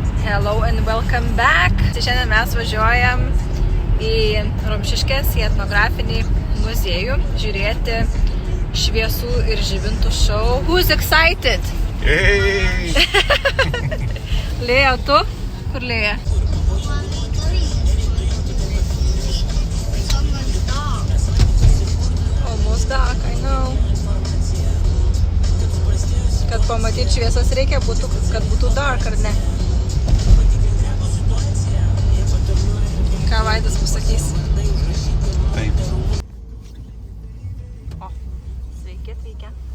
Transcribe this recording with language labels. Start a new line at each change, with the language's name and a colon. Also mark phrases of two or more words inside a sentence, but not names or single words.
English: Hello and welcome back.
Lithuanian: Šiandien mes važiuojam į Rumšiškės, į etnografinį muziejų, žiūrėti šviesų ir žibintų šou.
English: Who's excited? Hey!
Lithuanian: Lėja, tu? Kur Lėja?
English: Almost dark, I know.
Lithuanian: Kad pamatyti šviesas reikia, kad būtų dark, ar ne? Ką Vaidas pasakys? Taip. O, sveiki atvykę.